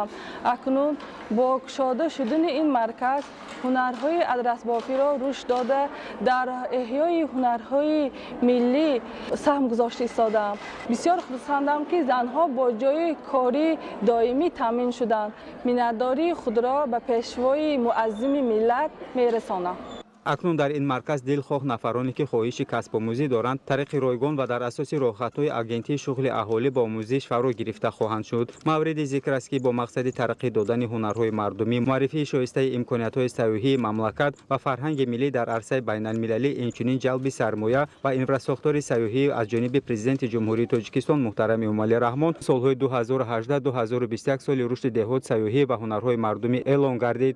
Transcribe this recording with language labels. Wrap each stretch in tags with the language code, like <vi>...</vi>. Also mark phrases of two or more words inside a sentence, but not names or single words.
<tg>акнун бо кушода шудани ин марказ ҳунарҳои адрасбофиро рушд дода дар эҳёи ҳунарҳои миллӣ саҳм гузошта истодам. бисёр хурсандам ки занҳо бо ҷойи кори доимӣ таъмин шуданд. миннатдории худро ба пешвои муаззими миллат мерасонам. اکنون در این مرکز دلخواه نفرانی که خواهش کسب آموزی دارند طریق رایگان و در اساس راهخطهای اگنتی شغل اهالی با آموزش فرا گرفته خواهند شد. مورد ذکر است که با مقصد ترقی دادن هنرهای مردمی، معرفی شایسته امکانیت‌های سیاحی مملکت و فرهنگ ملی در عرصه بین‌المللی، اینچنین جلب سرمایه و انفراستراکتور سیاحی از جانب پرزیدنت جمهوری تاجیکستان محترم امامعلی رحمان سالهای 2018-2021 سال رشد دهات سیاحی و هنرهای مردمی اعلام گردید.</tg>